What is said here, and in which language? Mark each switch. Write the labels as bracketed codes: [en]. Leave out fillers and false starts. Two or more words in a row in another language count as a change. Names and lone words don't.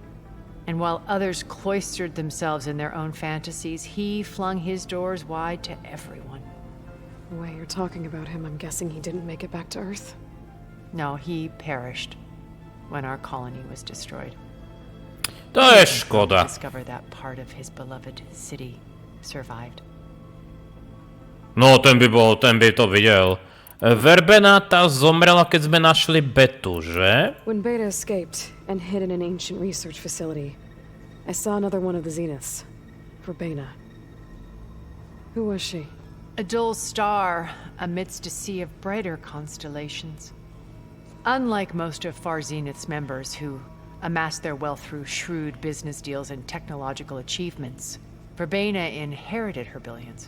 [en] And while others cloistered themselves in their own fantasies, he flung his doors wide to everyone. The way you're talking about him, I'm guessing he didn't make it back to Earth? No, he perished when our colony was destroyed. [cs] To je škoda. [en] Discover that part of his beloved city survived. [sk] No, ten by to videl. Verbena tá zomrela, keď sme našli Betu, že? [en] When Beta escaped and hid in an ancient research facility, I saw another one of the Zeniths. Verbena. Who was she? A dull star amidst a sea of brighter constellations. Unlike most of Far Zenith's members who amassed their wealth through shrewd business deals and technological achievements, Verbena inherited her billions.